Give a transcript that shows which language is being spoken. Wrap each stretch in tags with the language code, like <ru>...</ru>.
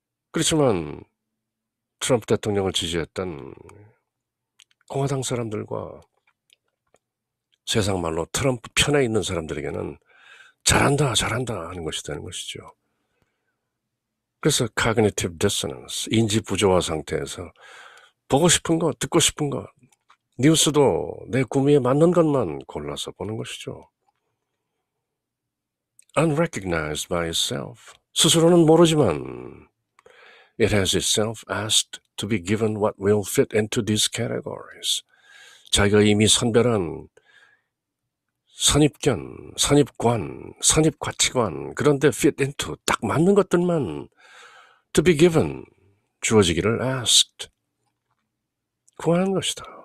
<ko>그렇지만 트럼프 대통령을 지지했던 공화당 사람들과 세상 말로 트럼프 편에 있는 사람들에게는 잘한다 하는 것이 되는 것이죠. 그래서 cognitive dissonance, 인지 부조화 상태에서 보고 싶은 것, 듣고 싶은 것, 뉴스도 내 구미에 맞는 것만 골라서 보는 것이죠.</ko> <en>Unrecognized by itself,</en> <ko>스스로는 모르지만</ko> <en>it has itself asked to be given what will fit into these categories.</en> <ko>자기가 이미 선별한 선입견, 선입관, 선입가치관, 그런데</ko> <en>fit into,</en> <ko>딱 맞는 것들만</ko> <en>to be given,</en> <ko>주어지기를 asked, 구하는 것이다.</ko>